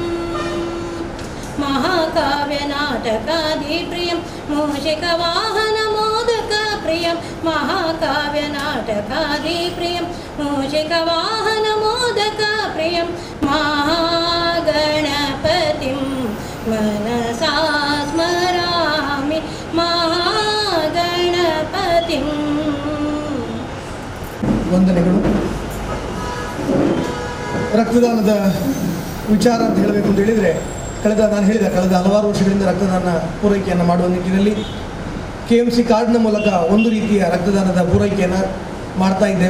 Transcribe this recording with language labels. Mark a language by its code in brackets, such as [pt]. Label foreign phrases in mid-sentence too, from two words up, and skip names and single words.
[sa] महाकाव्यनाटकादिप्रियं मूषिकवाहनमोदकप्रियं महाकाव्यनाटकादिप्रियं मूषिकवाहनमोदकप्रियं महागणपतिं मनसा स्मरामि महागणपतिं. [kn] ವಂದನೆಗಳು. ರಕ್ತದಾನದ ವಿಚಾರ ಅಂತ ಹೇಳಬೇಕು ಅಂತ ಹೇಳಿದರೆ ಕಳೆದ ಹಲವಾರು ವರ್ಷಗಳಿಂದ ರಕ್ತದಾನ ಪೂರೈಕೆಯನ್ನು ಮಾಡುವ ನಿಟ್ಟಿನಲ್ಲಿ KMC ಕಾರ್ಡ್ನ ಮೂಲಕ ಒಂದು ರೀತಿಯ ರಕ್ತದಾನದ ಪೂರೈಕೆಯನ್ನು ಮಾಡ್ತಾ ಇದ್ದೇವೆ.